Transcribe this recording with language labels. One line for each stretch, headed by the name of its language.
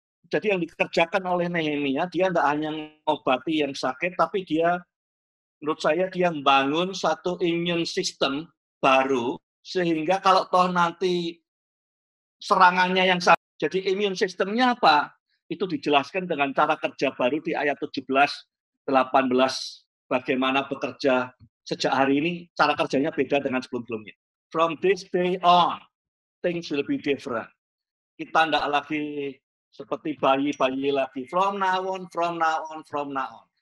Indonesian: Jadi yang dikerjakan oleh Nehemia, dia tidak hanya mengobati yang sakit, tapi dia, menurut saya, dia membangun satu immune system baru, sehingga kalau toh nanti serangannya yang sakit, jadi immune systemnya apa? Itu dijelaskan dengan cara kerja baru di ayat 17, 18, bagaimana bekerja sejak hari ini, cara kerjanya beda dengan sebelum-sebelumnya.
English: From this day on, things will be different.
Indonesian: Kita tidak lagi seperti bayi-bayi lagi.
English: From now on, from now on, from now on.